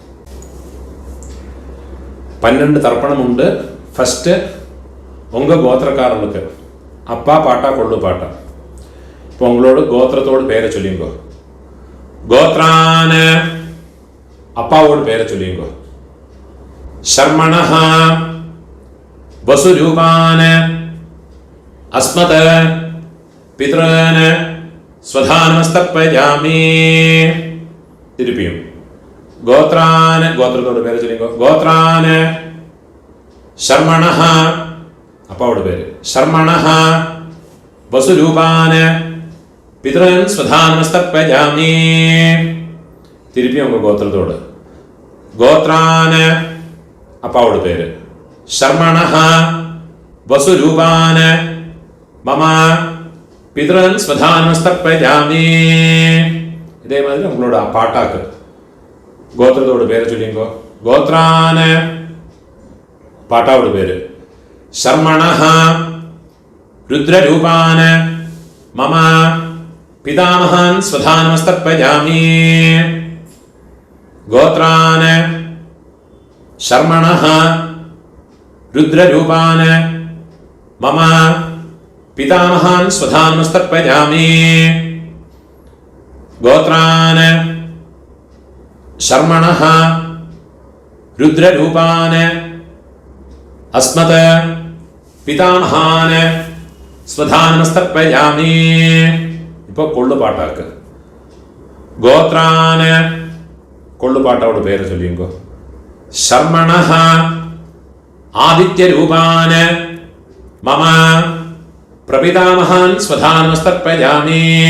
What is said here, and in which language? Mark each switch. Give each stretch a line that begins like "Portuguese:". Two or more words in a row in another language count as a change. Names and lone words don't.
Tamil: 12 தர்ப்பணம் உண்டு. ஃபஸ்ட்டு உங்கள் கோத்திரக்காரர்களுக்கு அப்பா பாட்டா கொள்ளு பாட்டா. இப்போ உங்களோட கோத்திரத்தோடு பேரை சொல்லிங்கோ. கோத்ரான அப்பாவோட பேரை சொல்லிங்கோ.
Sanskrit: शर्मणः वसुरूपान् अस्मत् पितॄन् स्वधानमस्तर्पयामि.
Tamil: திருப்பியும் கோத்ரான் கோத்திரத்தோட பேரை சொல்லிங்கோ. கோத்ரான் शर्मणः அப்பாவோட பேரு.
Sanskrit: शर्मणः वसुरूपान् पितॄन् स्वधानमस्तर्पयामि.
Tamil: திருப்பியும் உங்க கோத்திரத்தோட. கோத்ரான் அப்பாவோட பேரு.
Sanskrit: शर्मणः वसुरूपान् मम पितॄन् स्वधानमस्तर्पयामि.
Tamil: இதே மாதிரி உங்களோட பாட்டாக்கு கோத்திரத்தோட பேரை சொல்லிங்கோ. கோத்ரான் பாட்டாவோட பேரு.
Sanskrit: शर्मणः रुद्ररूपान् मम पितामहान् स्वधानमस्तर्पयामि. गोत्रान् शर्मणः रुद्ररूपान् मम पितामहान् स्वधानमस्तर्पयामि. गोत्रान् शर्मणः रुद्ररूपान् अस्मत् पितामहान् സ്വധാനമസ്തർപ്പയാമി.
Tamil: இப்போ கொள்ளுபாட்டாக்கு. கோத்ரான் கொள்ளுபாட்டோட பேர் சொல்லிங்கோ.
Sanskrit: ശർമ്മണഃ ആദിത്യരൂപാന് മമ പ്രപിതാമഹാൻ സ്വധാനമസ്തർപ്പയാമി.